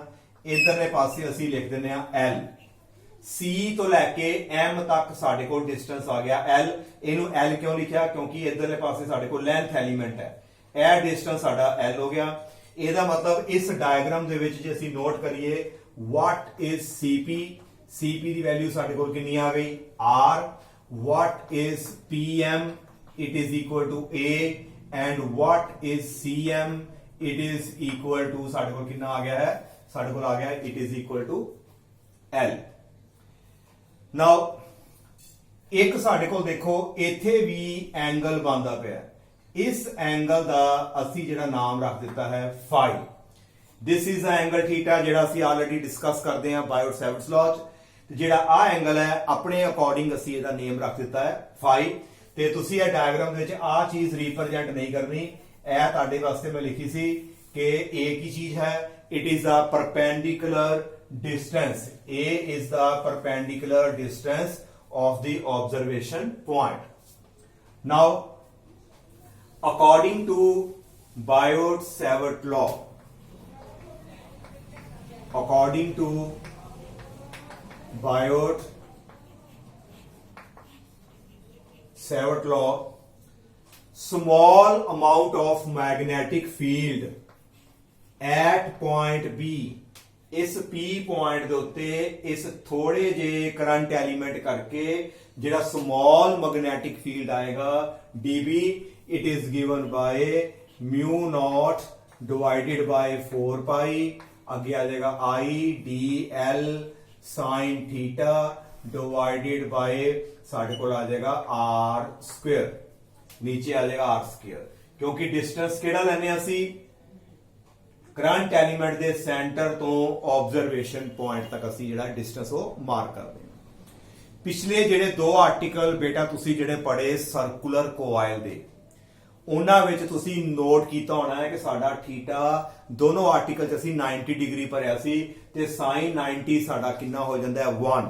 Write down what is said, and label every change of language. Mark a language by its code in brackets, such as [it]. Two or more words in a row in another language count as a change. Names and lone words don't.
[pa] ਇਧਰਲੇ ਪਾਸੇ ਅਸੀਂ ਲਿਖ ਦਿੰਦੇ ਹਾਂ L। C ਤੋਂ ਲੈ ਕੇ M ਤੱਕ ਸਾਡੇ ਕੋਲ ਡਿਸਟੈਂਸ ਆ ਗਿਆ L। ਇਹਨੂੰ L ਕਿਉਂ ਲਿਖਿਆ? ਕਿਉਂਕਿ ਇਧਰਲੇ ਪਾਸੇ ਸਾਡੇ ਕੋਲ ਲੈਂਥ ਐਲੀਮੈਂਟ ਹੈ। ਇਹ ਡਿਸਟੈਂਸ ਸਾਡਾ L ਹੋ ਗਿਆ। ਇਹਦਾ ਮਤਲਬ ਇਸ ਡਾਇਗਰਾਮ ਦੇ ਵਿੱਚ ਜੇ ਅਸੀਂ ਨੋਟ ਕਰੀਏ [en] what is CP? [pa] CP ਦੀ ਵੈਲਿਊ ਸਾਡੇ ਕੋਲ ਕਿੰਨੀ ਆ ਗਈ R, [en] what is PM, it is equal to A, and what is CM, it is equal to [pa] ਸਾਡੇ ਕੋਲ ਕਿੰਨਾ ਆ ਗਿਆ ਹੈ, ਸਾਡੇ ਕੋਲ ਆ ਗਿਆ [en] it is equal to L। [pa] now ਇੱਕ ਸਾਡੇ ਕੋਲ ਦੇਖੋ ਇੱਥੇ ਵੀ ਐਂਗਲ ਬਣਦਾ ਪਿਆ, ਇਸ ਐਂਗਲ ਦਾ ਅਸੀਂ ਜਿਹੜਾ ਨਾਮ ਰੱਖ ਦਿੱਤਾ ਹੈ phi। [en] this is the angle theta [pa] ਜਿਹੜਾ ਅਸੀਂ ਆਲਰੇਡੀ ਡਿਸਕਸ ਕਰਦੇ ਹਾਂ ਬਾਇਓਟ-ਸੇਵਰਟਸ ਲਾਅ ਚ। ਤੇ ਜਿਹੜਾ ਆ ਐਂਗਲ ਹੈ ਆਪਣੇ ਅਕੋਰਡਿੰਗ ਅਸੀਂ ਇਹਦਾ ਨੇਮ ਰੱਖ ਦਿੱਤਾ ਹੈ phi। ਤੇ ਤੁਸੀਂ ਇਹ ਡਾਇਗਰਾਮ ਦੇ ਵਿੱਚ ਆ ਚੀਜ਼ ਰਿਪਰੈਜ਼ੈਂਟ ਨਹੀਂ ਕਰਨੀ, ਇਹ ਤੁਹਾਡੇ ਵਾਸਤੇ ਮੈਂ ਲਿਖੀ ਸੀ ਕਿ A ਕੀ ਚੀਜ਼ ਹੈ, [en] it is the perpendicular distance, A is the perpendicular distance of the observation point। now according to Biot-Savart law, according to Biot-Savart law, small amount of magnetic field at point B, [pa] ਇਸ P ਪੁਆਇੰਟ ਦੇ ਉੱਤੇ ਇਸ ਥੋੜੇ ਜੇ ਕਰੰਟ ਐਲੀਮੈਂਟ ਕਰਕੇ ਜਿਹੜਾ ਸਮਾਲ ਮੈਗਨੈਟਿਕ ਫੀਲਡ ਆਏਗਾ [en] dB, it is given by mu naught divided by 4 pi, [pa] ਅੱਗੇ ਆ ਜਾਏਗਾ [en] I dl sin theta divided by [pa] ਸਾਡੇ ਕੋਲ ਆ ਜਾਏਗਾ [en] r square, [pa] ਨੀਚੇ ਆ ਜਾਏਗਾ [en] r square, [pa] ਕਿਉਂਕਿ ਡਿਸਟੈਂਸ ਕਿਹੜਾ ਲੈਨੇ ਅਸੀਂ ਕਰੰਟ ਐਲੀਮੈਂਟ ਦੇ ਸੈਂਟਰ ਤੋਂ ਆਬਜ਼ਰਵੇਸ਼ਨ ਪੁਆਇੰਟ ਤੱਕ ਅਸੀਂ ਜਿਹੜਾ ਡਿਸਟੈਂਸ ਉਹ ਮਾਰਕ ਕਰਦੇ ਹਾਂ। ਪਿਛਲੇ ਜਿਹੜੇ ਦੋ ਆਰਟੀਕਲ ਬੇਟਾ ਤੁਸੀਂ ਜਿਹੜੇ ਪੜ੍ਹੇ ਸਰਕੂਲਰ ਕੋਆਇਲ ਦੇ, ਉਹਨਾਂ ਵਿੱਚ ਤੁਸੀਂ ਨੋਟ ਕੀਤਾ ਹੋਣਾ ਹੈ ਕਿ ਸਾਡਾ ਥੀਟਾ ਦੋਨੋਂ ਆਰਟੀਕਲ 'ਚ ਅਸੀਂ 90 ਡਿਗਰੀ ਭਰਿਆ ਸੀ ਤੇ sin 90 ਸਾਡਾ ਕਿੰਨਾ ਹੋ ਜਾਂਦਾ ਹੈ 1।